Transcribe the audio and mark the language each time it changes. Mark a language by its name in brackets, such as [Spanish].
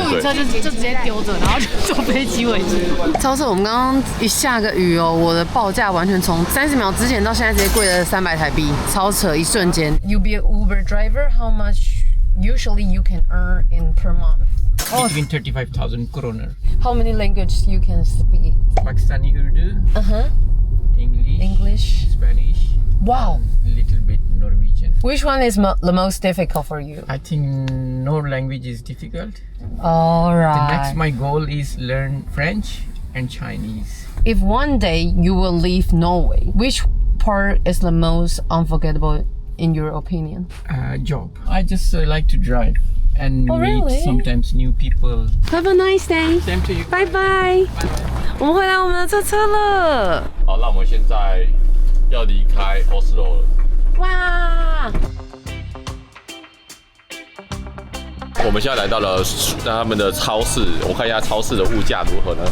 [Chinese] 露營車就直接丟着，然後就坐飛機回去。超扯！我們剛剛一下個雨哦，我的報價完全從30秒之前到現在直接貴了300台幣，超扯！一瞬間。 [English] You be an Uber driver? How much usually you can earn in per month? between 35,000 kroner. How many languages you can speak? Pakistani Urdu, English, Spanish. Wow. A little bit Norwegian. Which one is the most difficult for you? I think no language is difficult. All right. The next my goal is learn French and Chinese. If one day you will leave Norway, which part is the most unforgettable in your opinion? Job. I just like to drive and meet sometimes new people. Have a nice day. Same to you. Bye bye. [Chinese] 我们回来我们的车车了。好，那我们现在要离开 Oslo 了。哇！我们现在来到了他们的超市，我看一下超市的物價如何呢？